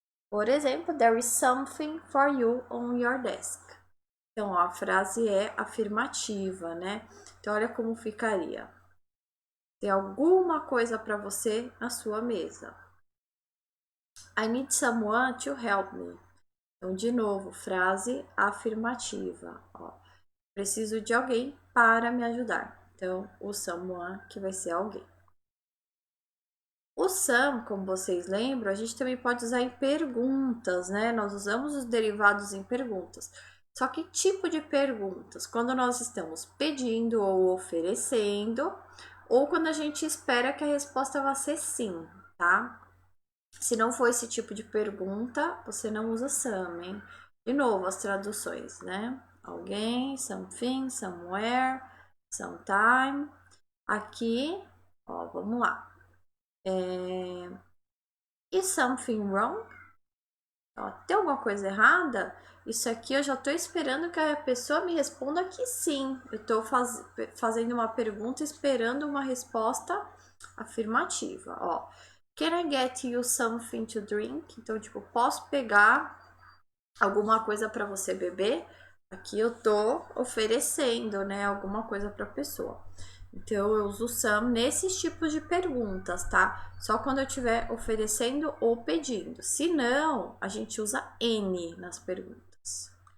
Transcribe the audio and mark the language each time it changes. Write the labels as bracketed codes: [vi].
[pt] Por exemplo, [en] there is something for you on your desk. [pt] Então, ó, a frase é afirmativa, né? Então, olha como ficaria. Tem alguma coisa para você na sua mesa. [en] I need someone to help me. [pt] Então, de novo, frase afirmativa. Ó, preciso de alguém para me ajudar. Então, o someone que vai ser alguém. O some, como vocês lembram, a gente também pode usar em perguntas, né? Nós usamos os derivados em perguntas. Só que tipo de perguntas? Quando nós estamos pedindo ou oferecendo, ou quando a gente espera que a resposta vá ser sim, tá? Se não for esse tipo de pergunta, você não usa some, hein? De novo, as traduções, né? Alguém, something, somewhere, sometime. Aqui, ó, vamos lá. [en] Is something wrong? [pt] Ó, tem alguma coisa errada? Isso aqui eu já tô esperando que a pessoa me responda que sim. Eu tô fazendo uma pergunta esperando uma resposta afirmativa, ó. [en] Can I get you something to drink? [pt] Então, tipo, posso pegar alguma coisa para você beber? Aqui eu tô oferecendo, né, alguma coisa para a pessoa. Então, eu uso some nesses tipos de perguntas, tá? Só quando eu estiver oferecendo ou pedindo. Se não, a gente usa N nas perguntas.